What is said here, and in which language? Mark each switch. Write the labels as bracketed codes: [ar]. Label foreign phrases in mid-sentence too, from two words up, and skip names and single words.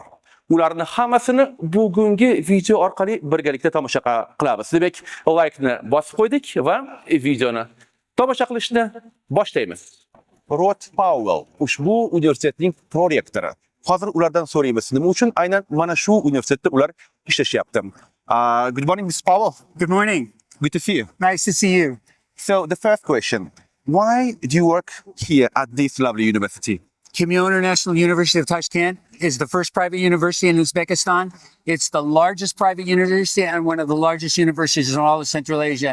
[uz] Ularni hammasini bugungi video orqali birgalikda tomosha qilamiz. Demak, like-ni bosib qo'ydik va videoni tomosha qilishni boshlaymiz. Rod Powell ushbu universitetning prorektori. Hozir ulardan so'raymiz, nima uchun aynan mana shu universitetda ular ishlashyapti. [en] Good morning, Ms. Powell. Good morning. Good to see you. Nice to see you. So the first question, why do you work here at this lovely university? Kimyo International University of Tashkent is the first private university in Uzbekistan. It's the largest private university and one of the largest universities in all of Central Asia.